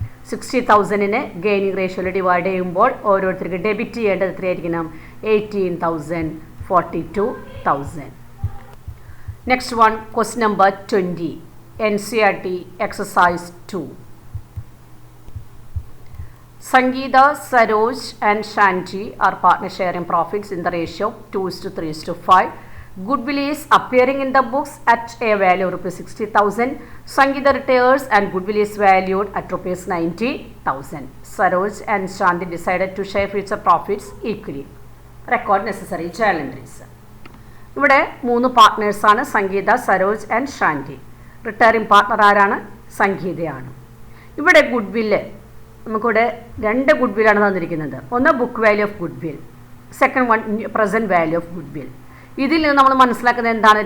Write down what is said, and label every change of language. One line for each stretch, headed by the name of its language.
Malayalam: 60,000നെ gaining റേഷ്യോയിൽ divide ചെയ്യുമ്പോൾ ഓരോരുത്തർക്ക് debit ചെയ്യേണ്ടത് എത്രയായിരിക്കണം?
English: 18,000, 42,000. Next one question number 20 NCERT exercise 2. Sangeeta, Saroj and Shanti are partner sharing profits in the ratio of 2:3:5. Goodwill is appearing in the books at a value of rupees 60,000. Sangeeta retires and goodwill is valued at rupees 90,000. Saroj and Shanti decided to share future profits equally. Record necessary journal entries.
Malayalam: ഇവിടെ 3 പാർട്ട്നേഴ്സാണ്, സംഗീത, Saroj and Shanty. Retiring partner ആരാണ്? സംഗീതയാണ്. ഇവിടെ goodwill നമുക്കിവിടെ 2 ഗുഡ്വില്ലാണ് തന്നിരിക്കുന്നത്. ഒന്ന് book value of goodwill, second one present value of good will. ഇതിൽ നിന്ന് നമ്മൾ മനസ്സിലാക്കുന്നത് എന്താണ്?